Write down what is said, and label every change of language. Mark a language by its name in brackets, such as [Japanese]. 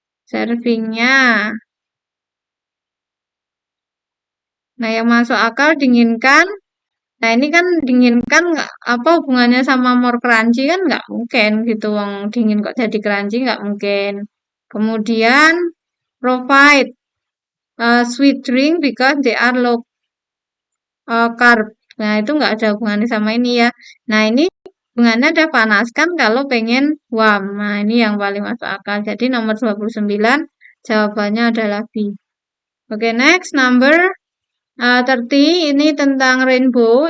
[Indonesian] Servingnya. Nah, yang masuk akal dinginkan. Nah, ini kan dinginkan nggak apa hubungannya sama [English] more crunchy [Indonesian] kan nggak mungkin gitu. Wong dingin kok jadi crunchy nggak mungkin. Kemudian [English] provide sweet drink because they are low carb. [Indonesian] Nah, itu nggak ada hubungannya sama ini ya. Nah, ini hubungannya ada panaskan kalau pengen warm. Nah, ini yang paling masuk akal. Jadi nomor 29 jawabannya adalah B. Oke, [English] next number [Indonesian] 30 ini tentang rainbow.